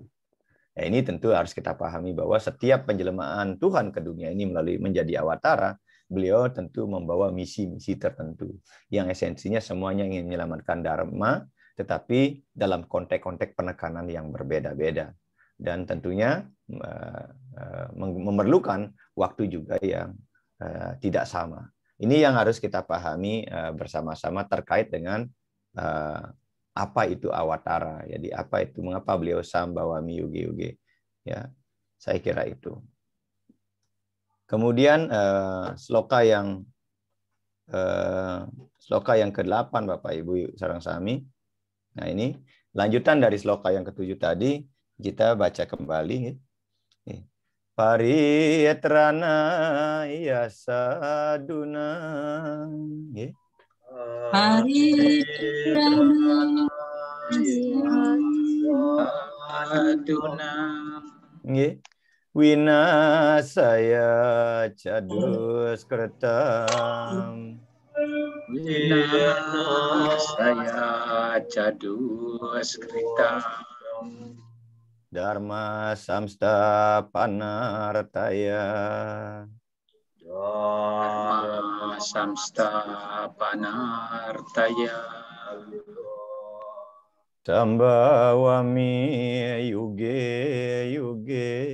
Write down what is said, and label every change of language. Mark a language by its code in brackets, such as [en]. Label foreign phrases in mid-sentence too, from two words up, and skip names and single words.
[id] Ya, ini tentu harus kita pahami bahwa setiap penjelmaan Tuhan ke dunia ini melalui menjadi awatara, beliau tentu membawa misi-misi tertentu yang esensinya semuanya ingin menyelamatkan Dharma, tetapi dalam konteks-konteks penekanan yang berbeda-beda. Dan tentunya memerlukan waktu juga yang tidak sama. Ini yang harus kita pahami bersama-sama terkait dengan apa itu awatara. Jadi apa itu, mengapa beliau [sa] sambawami yuge-yuge. [id] Ya, saya kira itu. Kemudian sloka yang ke-8 Bapak Ibu [ban] sareng sami. [id] Nah, ini lanjutan dari sloka yang ke-7 tadi, kita baca kembali. [sa] Pariyetrana yasaduna. Pariyetrana yasaduna. Winasaya cadus kertam. Winasaya cadus kritam. Dharma samsta panartaya. Dharma samsta panartaya. Sambawami yuge-yuge.